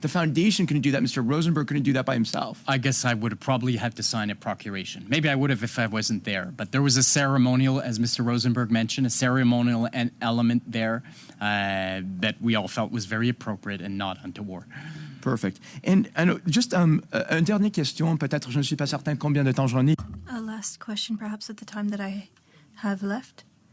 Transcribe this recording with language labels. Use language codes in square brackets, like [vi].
[en] The foundation couldn't do that. Mr. Rosenberg couldn't do that by himself. I guess I would have probably had to sign a procuration. Maybe I would have if I wasn't there. But there was a ceremonial, as Mr. Rosenberg mentioned, a ceremonial element there that we all felt was very appropriate and not untoward. Perfect. And just [fr] une dernière question, peut-être, je ne suis pas certain combien de temps j'en ai. [en] A last question, perhaps, at the time that I have left.